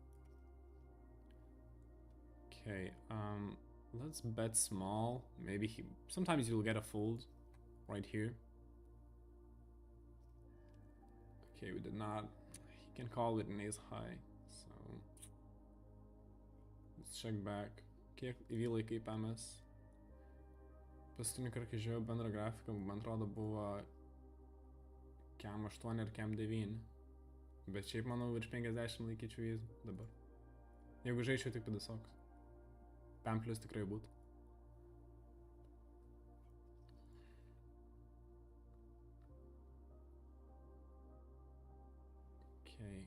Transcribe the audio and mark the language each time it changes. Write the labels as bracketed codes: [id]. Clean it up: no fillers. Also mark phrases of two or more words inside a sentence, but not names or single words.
[en] Okay, let's bet small. Maybe sometimes you'll get a fold right here. Okay, we did not. He can call with an ace high, so let's check back. [lt] Kiek EV laikai PMS? Paskutinį kartą, kai žiūrėjau bendrą grafiką, man atrodo buvo Cam 8 ir Cam 9. Bet šiaip manau virš 50 laikyčiau jį dabar. Jeigu žaičiau tik pidusoks. Pam plus tikrai būtų. Okay.